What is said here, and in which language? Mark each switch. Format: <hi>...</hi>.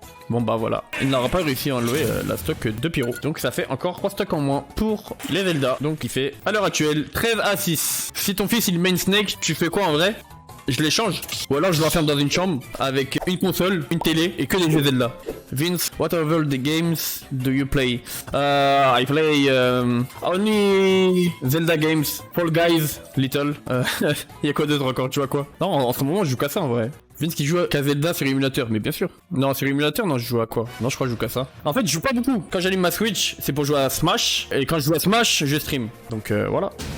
<fr>Bon bah voilà, il n'aura pas réussi à enlever la stock de Pyro. Donc ça fait encore 3 stocks en moins pour les Zelda. Donc il fait à l'heure actuelle 13 à 6. Si ton fils il main Snake, tu fais quoi en vrai? Je l'échange. Ou alors je l'enferme dans une chambre avec une console, une télé et que des jeux Zelda.</fr> <en>Vince, what other the games do you play? I play only Zelda games, Fall Guys, Little.</en> <fr>Il y a quoi d'autre encore? Tu vois quoi? Non, en ce moment je joue qu'à ça en vrai. Vince qui joue à Zelda sur émulateur, mais bien sûr. Non, sur émulateur, non, je joue à quoi? Non, je crois que je joue qu'à ça. En fait, je joue pas beaucoup. Quand j'allume ma Switch, c'est pour jouer à Smash. Et quand je joue à Smash, je stream. Donc voilà.</fr>